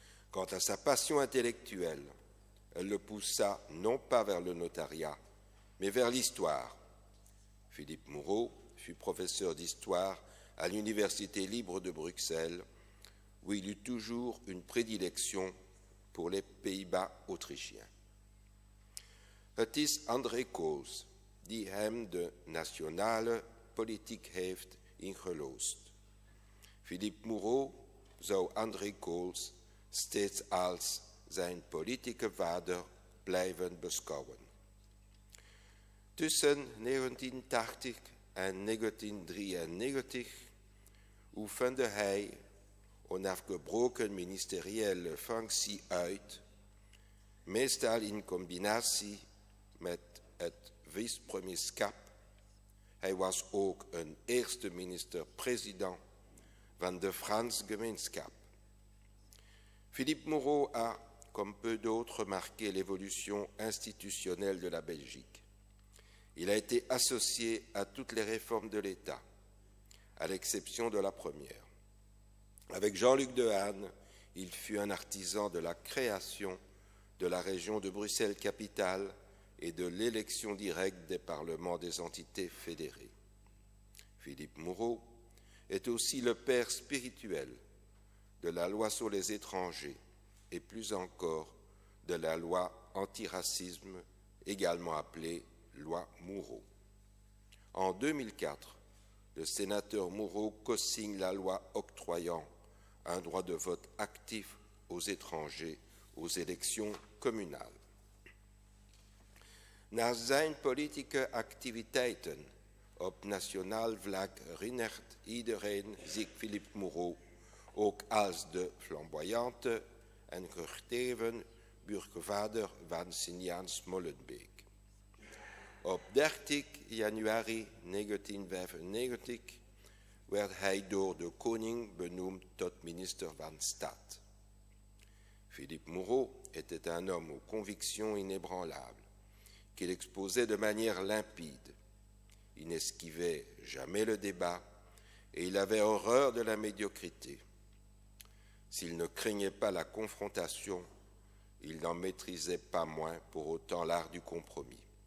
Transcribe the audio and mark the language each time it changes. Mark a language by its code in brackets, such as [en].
[fr] Quant à sa passion intellectuelle, elle le poussa non pas vers le notariat, mais vers l'histoire. Philippe Moureau fut professeur d'histoire à l'Université libre de Bruxelles, où il eut toujours une prédilection pour les Pays-Bas autrichiens. [nl] Het is André Koos die hem de nationale politiek heeft ingeloosd. Philippe Moureau zou André Koos steeds als zijn politieke vader blijven beschouwen. Tussen 1980 en 1993 oefende hij onafgebroken ministeriële functie uit, meestal in combinatie met het vice-premierschap. Hij was ook een eerste minister-president van de Franse gemeenschap. [fr] Philippe Moureau a, comme peu d'autres, marqué l'évolution institutionnelle de la Belgique. Il a été associé à toutes les réformes de l'État, à l'exception de la première. Avec Jean-Luc Dehaene, il fut un artisan de la création de la région de Bruxelles-Capitale et de l'élection directe des parlements des entités fédérées. Philippe Moureau est aussi le père spirituel de la loi sur les étrangers et plus encore de la loi antiracisme, également appelée loi Moureau. En 2004, le sénateur Moureau co-signe la loi octroyant un droit de vote actif aux étrangers aux élections communales. [nl] Na zijn politieke activiteiten op nationaal vlak herinnert iedereen zich Philippe Mouron ook als de flamboyante en gedreven burgervader van Sint-Jans-Molenbeek. Op 30 januari 1995 werd hij door de koning benoemd tot minister van Staat. [fr] Philippe Mouron était un homme aux convictions inébranlables, qu'il exposait de manière limpide. Il n'esquivait jamais le débat et il avait horreur de la médiocrité. S'il ne craignait pas la confrontation, il n'en maîtrisait pas moins pour autant l'art du compromis.